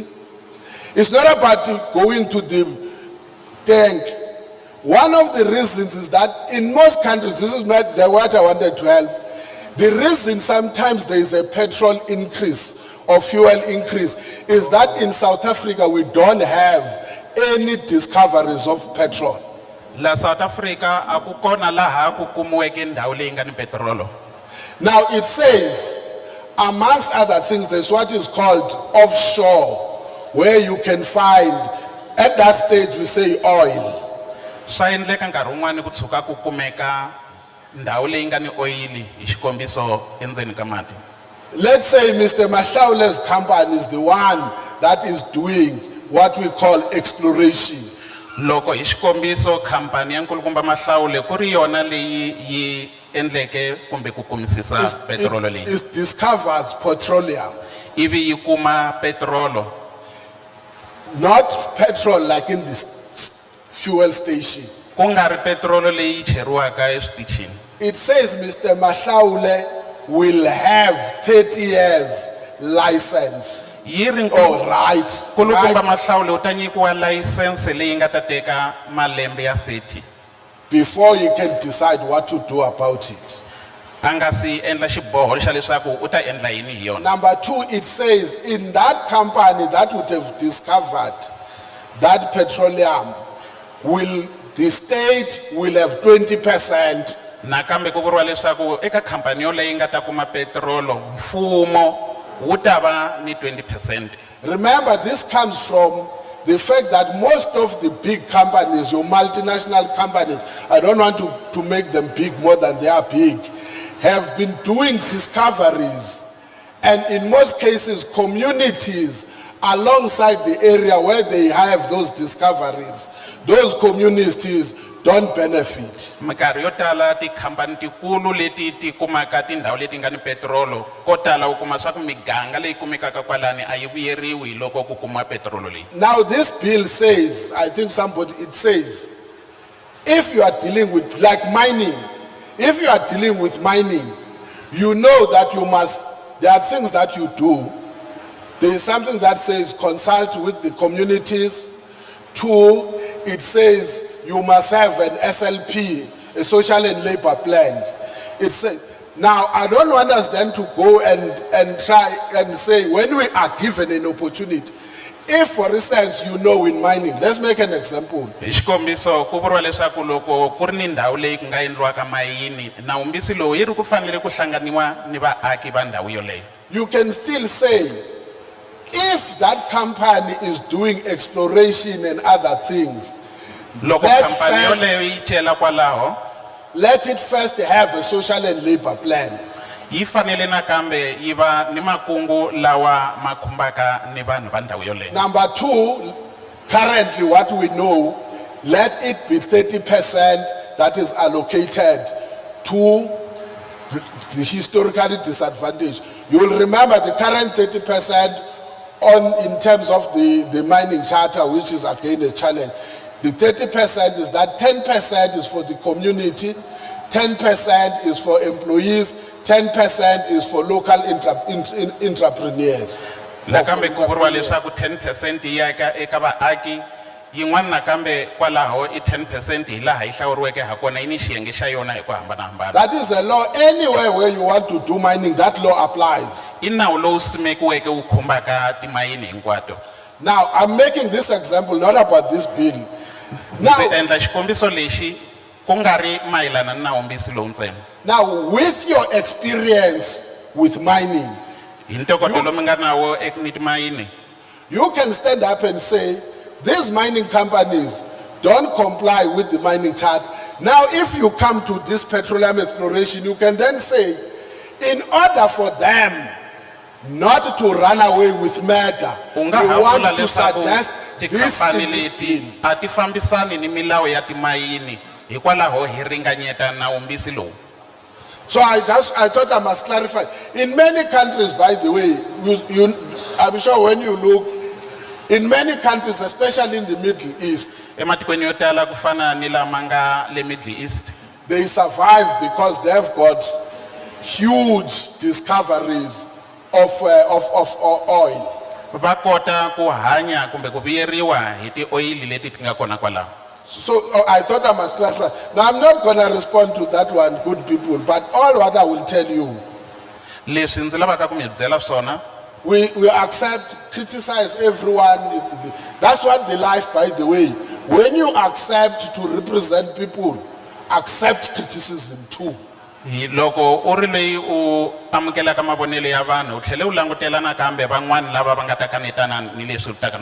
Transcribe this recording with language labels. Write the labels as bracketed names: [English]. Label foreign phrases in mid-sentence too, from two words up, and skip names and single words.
[English] It's not about going to the tank. One of the reasons is that in most countries, this is not what I wanted to help. The reason sometimes there is a petrol increase or fuel increase is that in South Africa we don't have any discoveries of petrol. [Tsonga] La South Africa akukona laha kukumuweke ndhawu leyi nga ni petrolo. [English] Now it says, amongst other things, there's what is called offshore, where you can find, at that stage we say oil. [Tsonga] Swa endleka nkarhi wun'wani ku tshuka ku kumeka ndhawu leyi nga ni oyili hi xikombiso endzeni ka mati. [English] Let's say Mr. Mahlaule's company is the one that is doing what we call exploration. [Tsonga] Loko hi xikombiso khampani ya nkulukumba Mahlaule ku ri yona leyi yi endleke kumbe ku kumisisa petrolo leyi. [English] It discovers petroleum. [Tsonga] Ivi yi kuma petrolo. [English] Not petrol like in the fuel station. [Tsonga] Ku nga ri petrolo leyi cheriwaka eswitichini. [English] It says Mr. Mahlaule will have 30 years license or right. [Tsonga] Nkulukumba Mahlaule u ta nyikiwa license leyi nga ta teka malembe ya 30 [English] before you can decide what to do about it. [Tsonga] a nga si endla xiboho xa leswaku u ta endla yini hi yona. [English] Number two, it says in that company that would have discovered that petroleum, the state will have 20%. [Tsonga] Nakambe ku vuriwa leswaku eka khampani yoleyi nga ta kuma petrolo mfumo wu ta va ni 20%. [English] Remember, this comes from the fact that most of the big companies, your multinational companies, I don't want to make them big more than they are big, have been doing discoveries, and in most cases communities alongside the area where they have those discoveries, those communities don't benefit. [Tsonga] Minkarhi yo tala tikhampani tikulu leti ti kumaka tindhawu leti nga ni petrolo ko tala u kuma swa ku miganga leyi kumekaka kwalani a yi vuyeriwi loko ku kuma petrolo leyi. [English] Now this bill says, I think it says, if you are dealing with like mining, if you are dealing with mining, you know that there are things that you do. There is something that says consult with the communities. Two, it says you must have an SLP, a social and labor plan. Now, I don't want us then to go and try and say, when we are given an opportunity, if, for instance, you know in mining, let's make an example. [Tsonga] Hi xikombiso ku vuriwa leswaku loko ku ri ni ndhawu leyi ku nga endliwaka mayini nawumbisi lowu yi ri ku fanele ku hlanganiwa ni vaaki va ndhawu yoleyo. [English] You can still say, if that company is doing exploration and other things, [Tsonga] Loko khampani yoleyo yi chela kwalaho [English] let it first have a social and labor plan. [Tsonga] yi fanele nakambe yi va ni makungu lawa ma khumbaka ni vanhu va ndhawu yoleyo. [English] Number two, currently what we know, let it be 30%, that is allocated to the historically disadvantaged. You will remember the current 30% in terms of the mining charter, which is again a challenge. The 30% is that 10% is for the community, 10% is for employees, 10% is for local entrepreneurs. [Tsonga] nakambe ku vuriwa leswaku 10% ya eka vaaki yin'wana nakambe kwalaho i 10% hi laha yi hlawuriweke ha kona yi ni xiyenge xa yona hi ku hambanahambana. [English] That is a law. Anywhere where you want to do mining, that law applies. [Tsonga] I nawu lowu simekiweke wu khumbaka timayini hinkwato. [English] Now, I'm making this example not about this bill. [Tsonga] Ndzi [English] Now, [Tsonga] endla xikombiso lexi ku nga ri mayelana na nawumbisi lowu ntsena. [English] now, with your experience with mining, [Tsonga] Hi ntokoto lowu mi nga na wo ni timayini, [English] you can stand up and say, these mining companies don't comply with the mining chart. Now, if you come to this petroleum exploration, you can then say, in order for them not to run away with murder, we [Tsonga] u nga ha [English] want [Tsonga] vula [English] to [Tsonga] leswaku [English] suggest this [Tsonga] tikhampani [English] in this [Tsonga] leti [English] bill. [Tsonga] a ti fambisani ni milawu ya timayini hikwalaho hi ringanyeta nawumbisi lowu. [English] So I thought I must clarify. In many countries, by the way, I'm sure when you look, in many countries, especially in the Middle East, [Tsonga] Ematikweni yo tala ku fana ni lama nga le Middle East, [English] they survive because they've got huge discoveries of oil. [Tsonga] va kota ku hanya kumbe ku vuyeriwa hi tioyili leti ti nga kona kwalaho. [English] So I thought I must clarify. Now I'm not going to respond to that one, good people, but all what I will tell you, [Tsonga] Leswi ndzi lavaka ku mi byela swona, [English] we accept, criticize everyone. That's what the life, by the way. When you accept to represent people, accept criticism too. [Tsonga] loko u ri leyi u amukelaka mavonelo ya vanhu u tlhela u langutela nakambe van'wani lava va nga ta kanetana ni leswi u taka na